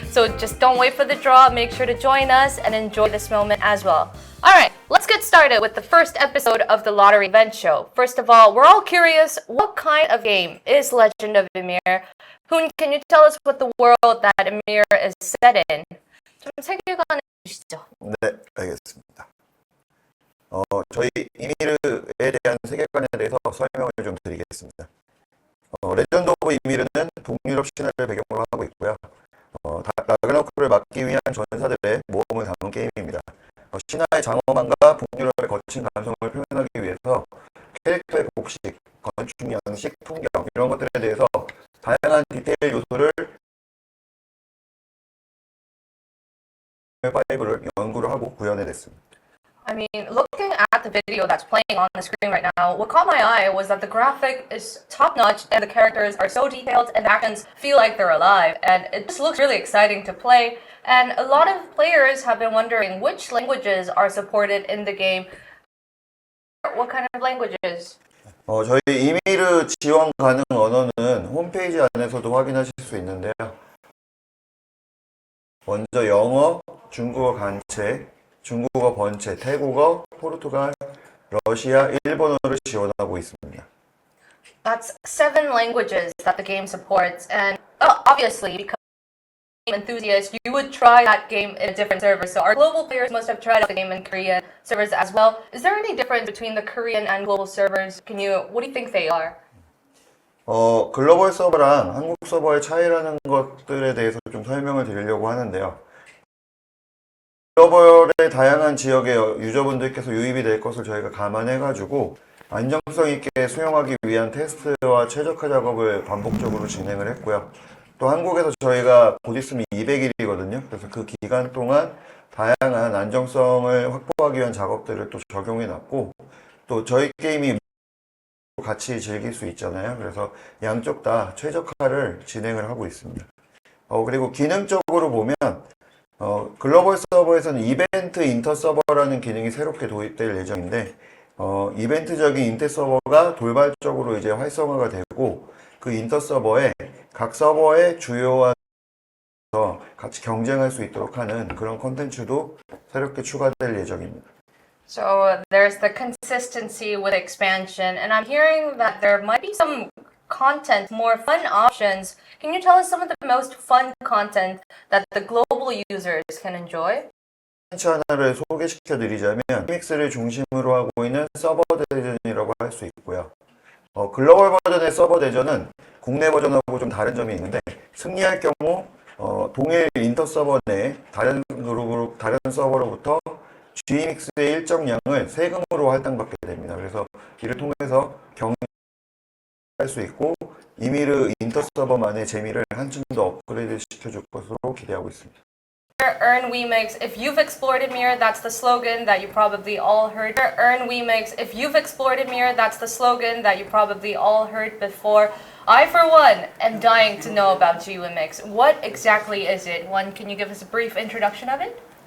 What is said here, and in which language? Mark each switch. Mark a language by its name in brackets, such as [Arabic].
[English] So just don't wait for the draw. Make sure to join us and enjoy this moment as well. All right, let's get started with the first episode of the lottery event show. First of all, we're all curious, what kind of game is Legend of YMIR? Hoon, can you tell us what the world that YMIR is set in? [Korean] 좀 세계관을 주시죠. 네, 알겠습니다. 저희 YMIR에 대한 세계관에 대해서 설명을 좀 드리겠습니다. 레전드 오브 YMIR은 북유럽 신화를 배경으로 하고 있고요. 라그나로크를 막기 위한 전사들의 모험을 담은 게임입니다. 신화의 장엄함과 북유럽의 거친 감성을 표현하기 위해서 캐릭터의 복식, 건축 양식, 풍경 이런 것들에 대해서 다양한 디테일 요소를 5를 연구를 하고 구현해냈습니다. [English] I mean, looking at the video that's playing on the screen right now, what caught my eye was that the graphic is top-notch and the characters are so detailed and the actions feel like they're alive. And it just looks really exciting to play. And a lot of players have been wondering which languages are supported in the game. What kind of languages? [Korean] 저희 YMIR 지원 가능 언어는 홈페이지 안에서도 확인하실 수 있는데요. 먼저 영어, 중국어 간체, 중국어 번체, 태국어, 포르투갈, 러시아, 일본어를 지원하고 있습니다. [English] That's 7 languages that the game supports, and obviously, because game enthusiasts, you would try that game in a different server. So our global players must have tried out the game in Korean servers as well. Is there any difference between the Korean and global servers? What do you think they are? [Korean] 글로벌 서버랑 한국 서버의 차이라는 것들에 대해서 좀 설명을 드리려고 하는데요. 글로벌의 다양한 지역의 유저분들께서 유입이 될 것을 저희가 감안해가지고 안정성 있게 수용하기 위한 테스트와 최적화 작업을 반복적으로 진행을 했고요. 또 한국에서 저희가 곧 있으면 200일이거든요. 그래서 그 기간 동안 다양한 안정성을 확보하기 위한 작업들을 또 적용해 놨고, 또 저희 게임이 같이 즐길 수 있잖아요. 그래서 양쪽 다 최적화를 진행을 하고 있습니다. 그리고 기능적으로 보면 글로벌 서버에서는 이벤트 인터 서버라는 기능이 새롭게 도입될 예정인데, 이벤트적인 인터 서버가 돌발적으로 이제 활성화가 되고 그 인터 서버에 각 서버의 주요한 같이 경쟁할 수 있도록 하는 그런 콘텐츠도 새롭게 추가될 예정입니다. [English] So there's the consistency with expansion, and I'm hearing that there might be some content, more fun options. Can you tell us some of the most fun content that the global users can enjoy? [Korean] 콘텐츠 하나를 소개시켜 드리자면 위믹스를 중심으로 하고 있는 서버 대전이라고 할 수 있고요. 글로벌 버전의 서버 대전은 국내 버전하고 좀 다른 점이 있는데 승리할 경우 동일 인터 서버 내 다른 그룹으로 다른 서버로부터 GMX의 일정량을 세금으로 할당받게 됩니다. 그래서 이를 통해서 경쟁할 수 있고 이미르 인터 서버만의 재미를 한층 더 업그레이드 시켜줄 것으로 기대하고 있습니다. [English] Earn WEMIX. If you've explored EMIR, that's the slogan that you probably all heard. Earn WEMIX. If you've explored EMIR, that's the slogan that you probably all heard before. I, for one, am dying to know about GWEMIX. What exactly is it? One, can you give us a brief introduction of it?